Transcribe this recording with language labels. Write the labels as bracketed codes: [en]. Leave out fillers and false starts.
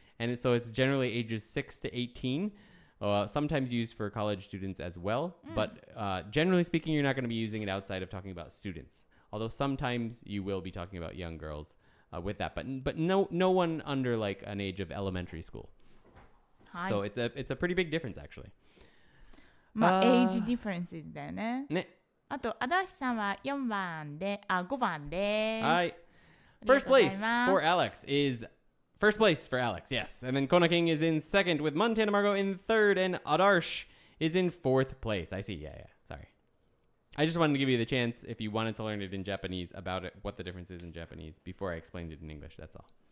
[en] And so it's generally ages 6 to 18. Sometimes used for college students as well. But generally speaking, you're not going to be using it outside of talking about students. Although sometimes you will be talking about young girls with that. But no one under like an age of elementary school. So it's a pretty big difference actually. [ja] まあ、エイジディフェンスだよね。ね。あと、足立さんは4番で、5番です。はい。 [en] First place for Alex is first place for Alex, yes. And then Kona King is in second with Montana Margot in third and Adarsh is in fourth place. I see. Yeah. Sorry. I just wanted to give you the chance if you wanted to learn it in Japanese about it, what the difference is in Japanese before I explained it in English. That's all.